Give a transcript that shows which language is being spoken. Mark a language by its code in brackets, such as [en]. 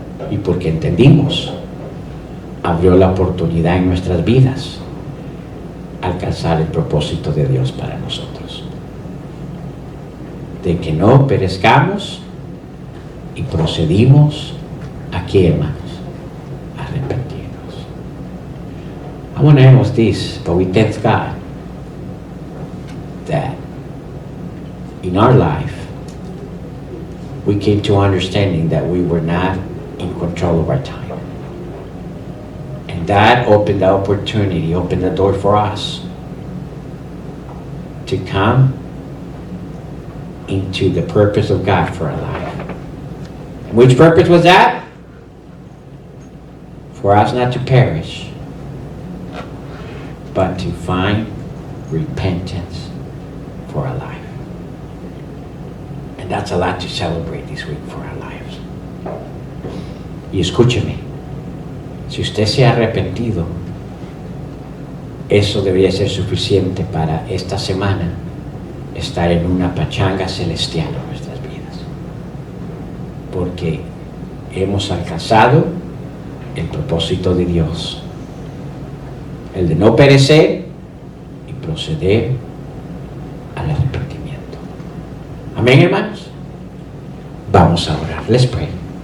[es] Y porque entendimos, abrió la oportunidad en nuestras vidas alcanzar el propósito de Dios para nosotros. De que no perezcamos y procedimos aquí, hermanos, a arrepentirnos. [en] I want to end with this, but we thank God that in our life we came to understanding that we were not in control of our time. And that opened the opportunity, opened the door for us to come into the purpose of God for our life. And which purpose was that? For us not to perish, but to find repentance for our life. And that's a lot to celebrate this week for our lives. [es] Y escúcheme, si usted se ha arrepentido, eso debería ser suficiente para esta semana estar en una pachanga celestial en nuestras vidas. Porque hemos alcanzado el propósito de Dios, el de no perecer y proceder al arrepentimiento. Amén, hermanos. Vamos a orar. [en] Let's pray.